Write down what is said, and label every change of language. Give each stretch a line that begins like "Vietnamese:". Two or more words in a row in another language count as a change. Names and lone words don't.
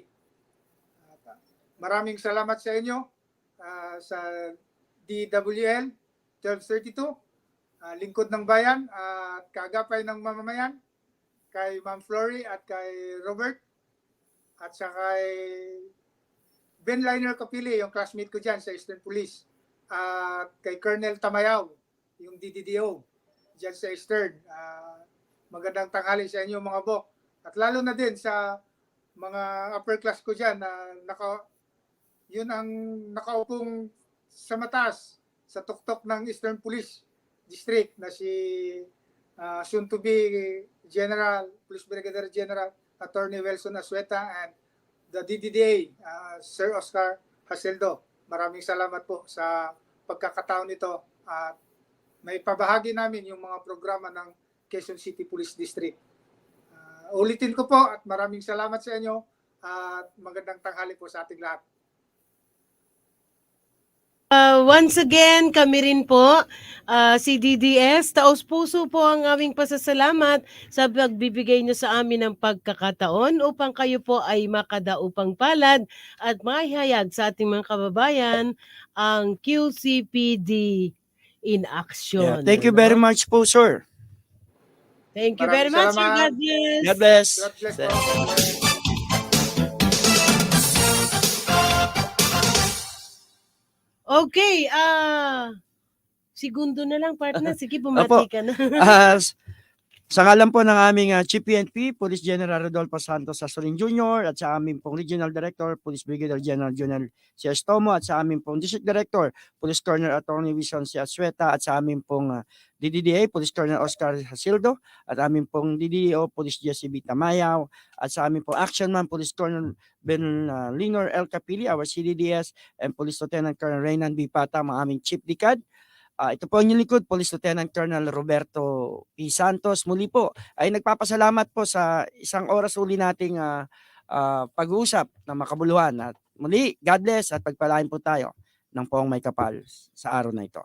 Filipino: Maraming salamat sa inyo sa DWL 1232, Lingkod ng Bayan at Kaagapay ng Mamamayan, kay Ma'am Flory at kay Robert, at sa kay Ben Liner Kapili, yung classmate ko dyan sa Eastern Police, at kay Colonel Tamayaw, yung DDDO dyan sa Eastern. Magandang tanghali sa inyo mga bok. At lalo na din sa mga
English: upper class
Filipino: ko dyan na yun ang nakaupong sa mataas sa tuktok ng Eastern Police District na si
English: soon to be General,
Filipino: Police Brigadier General Attorney Wilson Asueta, and the DDDA, Sir Oscar Haseldo. Maraming salamat po sa pagkakataon nito at may pabahagi namin yung mga programa ng Quezon City Police District. Ulitin ko po at maraming salamat sa inyo at magandang tanghali po sa ating lahat.
English: Once again,
Filipino: kami rin po, si DDS, taos-puso po ang aming pasasalamat sa pagbibigay niyo sa amin ng pagkakataon upang kayo po ay makadaupang palad at maihayag sa ating mga kababayan ang
English: QCPD in action. Thank you very much po, sir. Thank you very much, sir. God bless. God bless. God bless po.
Filipino: Okay, segundo na lang, partner. Sige, bumati ka na. Sa ngalan po ng aming Chief PNP, Police General Rodolfo Santos Asorin Jr. at sa aming pong Regional Director, Police Brigadier General Jonel C. Estomo, at sa aming pong District Director, Police Colonel Attorney Wilson C. Asueta, at sa aming pong DDDA, Police Colonel Oscar Hasildo, at aming pong DDO, Police JCB Tamayaw, at sa aming pong Action Man, Police Colonel Ben Linor L.
English: Capili, our CDDS, and Police Lieutenant Colonel Reynan B.
Filipino: Pata, mga aming Chief Dikad. Ito po ang inyong likod, Police Lieutenant Colonel Roberto P. Santos. Muli po ay nagpapasalamat po sa isang oras uli nating pag-uusap na makabuluhan. At muli,
English: God bless
Filipino: at pagpalain po tayo ng poong may kapal sa araw na ito.